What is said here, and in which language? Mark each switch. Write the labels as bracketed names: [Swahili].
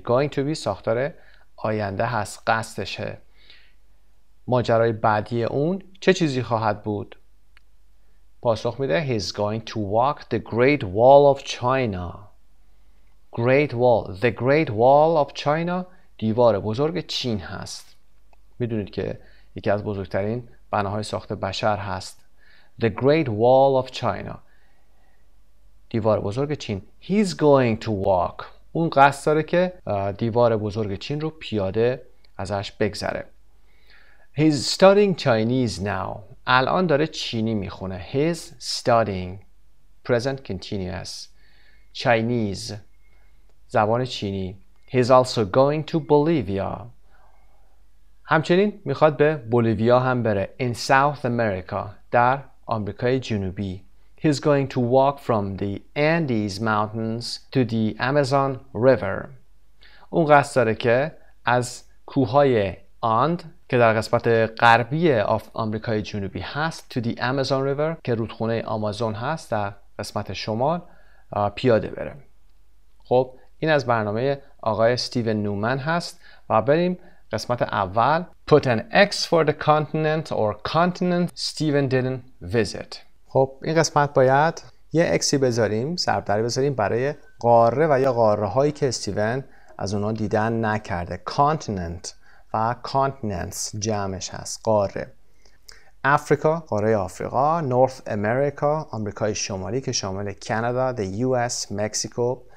[English] Going to be [Persian] ساختار آینده هست، قصدشه. ماجرای بعدی اون چه چیزی خواهد بود؟ پاسخ میده [English] He's going to walk the Great Wall of China. Great Wall. The Great Wall of China [Persian] دیوار بزرگ چین هست. میدونید که یکی از بزرگترین بناهای ساخت بشر هست. [English] The Great Wall of China. [Persian] دیوار بزرگ چین. [English] He's going to walk. [Persian] اون قصد داره که دیوار بزرگ چین رو پیاده ازش بگذره. [English] He's studying Chinese now. [Persian] الان داره چینی میخونه. [English] He's studying. Present continuous. [Persian] Chinese. زبان چینی. [English] He's also going to Bolivia. [Persian] همچنین میخواد به بولیویا هم بره. [English] In South America. [Persian] در آمریکای جنوبی. [English] He's going to walk from the Andes Mountains to the Amazon River. [Persian] اون قصد داره که از کوههای آند که در قسمت غربی آمریکای جنوبی هست [English] to the Amazon River [Persian] که رودخونه آمازون هست در قسمت شمال پیاده بره. خب این از برنامه آقای استیون نومن هست و بریم قسمت اول. [English] Put an X for the continent or continent Stephen didn't visit. [Persian] خب این قسمت باید یه اکسی بذاریم، ضربدری بذاریم برای قاره و یا قاره هایی که استیون از اونها دیدن نکرده. continent و continents جمعش هست، قاره. افریقا، قاره آفریقا. نورث امریکا، آمریکای شمالی که شامل کانادا، the US، مکزیکو.